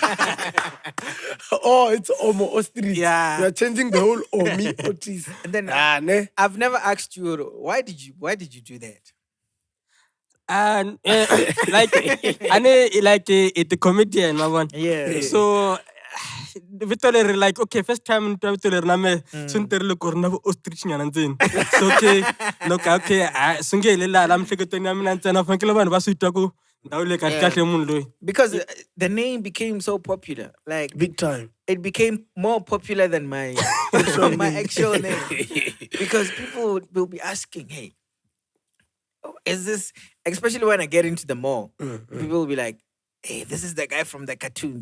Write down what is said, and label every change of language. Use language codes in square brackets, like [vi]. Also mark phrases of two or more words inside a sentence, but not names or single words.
[en] Oh, it's Omo Street. Yeah. You are changing the whole Omi Otis. And then ne? I've never asked you, why did you do that? And like it's a comedian, my one. Yeah. [ts] So vito leri, [en] like, okay, first time [ts] ni twa vito leri na me swi ni terile ku ri na vo-ostrich nyana ndzeni. So okay swi nge heleli laha miehleketweni ya mina ntsena, fanekele vanhu va swi twa ku ndhawu leyi kahle kahle munhu loyi. [en] Because the name became so popular, like Big time. it became more popular than my my actual name, because people will be asking, hey, is this, especially when I get into the mall, people will be like, hey, this is the guy from the cartoons.